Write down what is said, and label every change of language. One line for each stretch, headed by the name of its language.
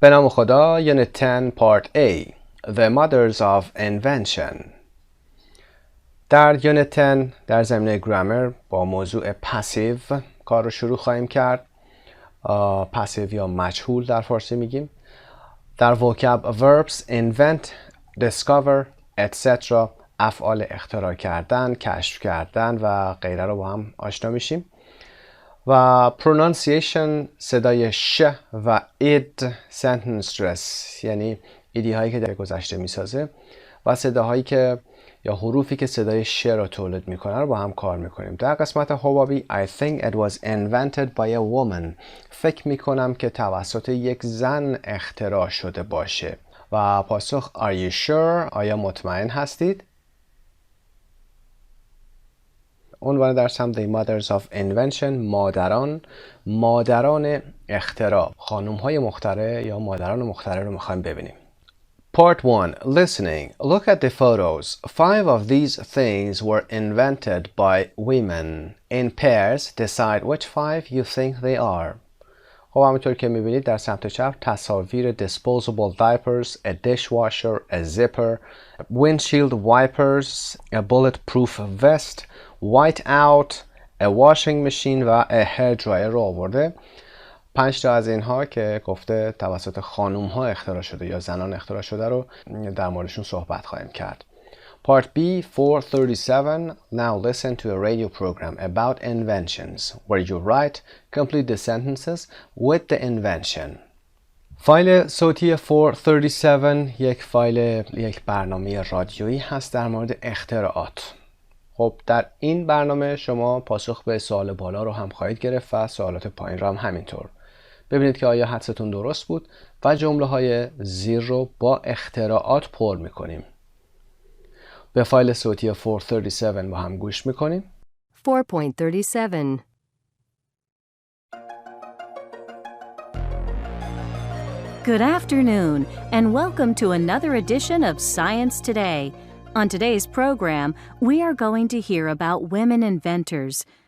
Persian: به نام خدا
English: Unit 10 Part A The Mothers of Invention.
Persian: در Unit 10 در زمینه گرامر با موضوع پسیو کار رو شروع خواهیم کرد. پسیو یا مجهول در فارسی میگیم. در
English: vocab verbs invent, discover, etc.
Persian: افعال اختراع کردن، کشف کردن و غیره رو با هم آشنا میشیم. و pronunciation صدای ش و اد sentence stress یعنی ایدی هایی که در گذشته میسازه و صداهایی که یا حروفی که صدای ش را تولید میکنه رو با هم کار میکنیم. در قسمت حبابی
English: I think it was invented by a woman.
Persian: فکر میکنم که توسط یک زن اختراع شده باشه. و پاسخ
English: Are you sure؟
Persian: آیا مطمئن هستید؟ عنوان درس هم The Mothers of Invention مادران اختراع خانم های مخترع یا مادران مخترع رو میخوایم ببینیم.
English: Part 1 Listening. Look at the photos. 5 of these things were invented by women. In pairs, decide which 5 you think they are.
Persian: خب همونطور که میبینید در سمت چپ تصاویر
English: disposable diapers, a dishwasher, a zipper, windshield wipers, a bulletproof vest, white out, a washing machine و a hair dryer
Persian: رو آورده. 5 تا از اینها که گفته توسط خانوم ها اختراع شده یا زنان اختراع شده رو در موردشون صحبت خواهیم کرد.
English: Part B 437 Now listen to a radio program about inventions where you write, complete the sentences with the invention.
Persian: فایل صوتی 437 یک برنامه رادیویی هست در مورد اختراعات. خب در این برنامه شما پاسخ به سوال بالا رو هم خواهید گرفت و سوالات پایین رو هم همینطور. ببینید که آیا حدستون درست بود و جمله های زیر رو با اختراعات پر میکنیم. به فایل صوتی 437 با هم گوش میکنیم.
English: 4.37 Good afternoon, and welcome to another edition of Science Today. On today's program, we are going to hear about women inventors.